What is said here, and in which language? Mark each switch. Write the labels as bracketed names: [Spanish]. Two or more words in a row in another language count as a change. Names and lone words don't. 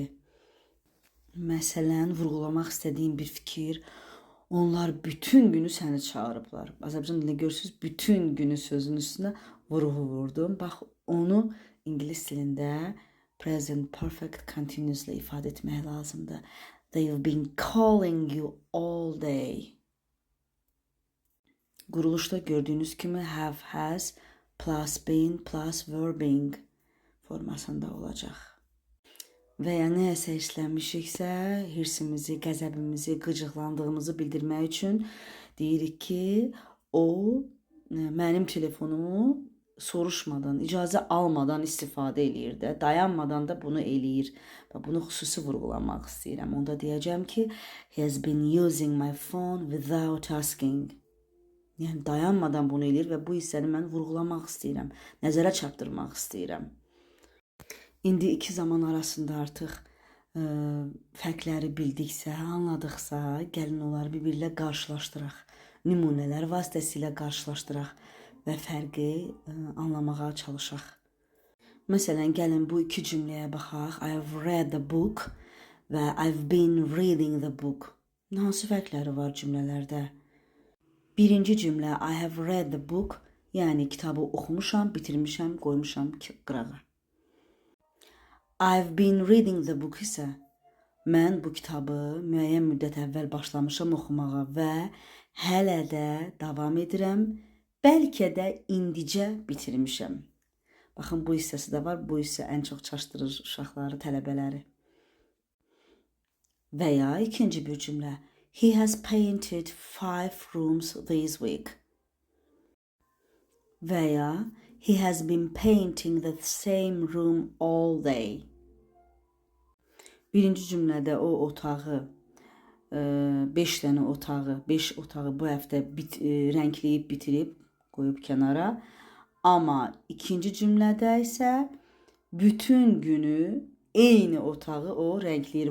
[Azerbaijani] Məsələn, vurğulamaq istədiyim bir fikir, onlar bütün günü səni çağırıblar. Azərbaycan dilində görürsünüz, bütün günü sözün üstünə vurğu vurdum. Bax, onu ingilis dilində [English] present perfect continuously [Azerbaijani] ifadə etmək lazımdır. [English] They've been calling you all day. [Azerbaijani] Quruluşda gördüyünüz kimi [English] have, has, plus been, plus were being [Azerbaijani] formasında olacaq. Və ya nəyəsə işləmişiksə, hirsimizi, qəzəbimizi, qıcıqlandığımızı bildirmək üçün deyirik ki, o mənim telefonumu soruşmadan, icazə almadan istifadə eləyir də, dayanmadan da bunu eləyir. Və bunu xüsusi vurğulamaq istəyirəm. Onda deyəcəm ki, [English] he has been using my phone without asking. [Azerbaijani] Yəni dayanmadan bunu eləyir və bu hissəni mən vurğulamaq istəyirəm, nəzərə çarpdırmaq istəyirəm. İndi iki zaman arasında artıq fərqləri bildiksə, anladıqsa, gəlin onları bir-birlə qarşılaşdıraq. Nümunələr vasitəsilə qarşılaşdıraq və fərqi anlamağa çalışaq. Məsələn, gəlin bu iki cümləyə baxaq. [English] I've read the book və I've been reading the book. [Azerbaijani] Hansı fərqləri var cümlələrdə? Birinci cümlə [English] I have read the book, [Azerbaijani] yəni kitabı oxumuşam, bitirmişəm, qoymuşam qırağa. [English] I've been reading the book [Azerbaijani] isə mən bu kitabı müəyyən müddət əvvəl başlamışam oxumağa və hələ də davam edirəm, bəlkə də indicə bitirmişəm. Baxın, bu hissəsi də var, bu hissə ən çox çaşdırır uşaqları, tələbələri. Və ya ikinci bir cümlə. [English] He has painted 5 rooms this week. [Azerbaijani] Və ya [English] he has been painting the same room all day. [Azerbaijani] Birinci cümlədə o otağı, 5 dənə otağı, 5 otağı bu həftə rəngləyib, bitirib, qoyub kənara. Amma ikinci cümlədə isə bütün günü eyni otağı o rəngləyir.